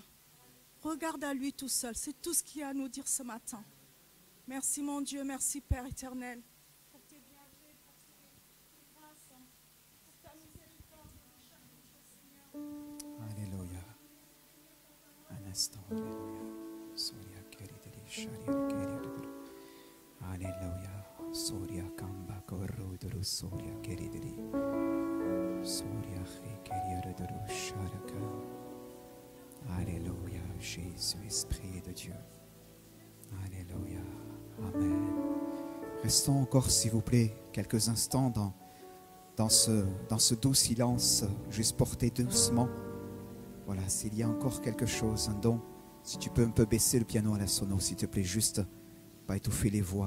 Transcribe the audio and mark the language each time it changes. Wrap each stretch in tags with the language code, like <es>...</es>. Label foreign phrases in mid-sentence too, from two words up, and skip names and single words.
<fr>Regarde à lui tout seul. C'est tout ce qu'il y a à nous dire ce matin. Merci mon Dieu, merci Père éternel. Pour tes bienfaits, pour tes grâces, pour ta miséricorde de chaque jour, Seigneur. Alléluia. Un instant. Alléluia. Soria keridiri, sharia keridiri. Alléluia. Soria kamba korrodoro, soria keridiri. Soria keridiri, sharaka. Alléluia, Jésus, Esprit de Dieu. Alléluia, Amen. Restons encore, s'il vous plaît, quelques instants dans ce doux silence, juste porté doucement. Voilà, s'il y a encore quelque chose, un don, si tu peux un peu baisser le piano à la sono, s'il te plaît, juste pas étouffer les voix.</fr>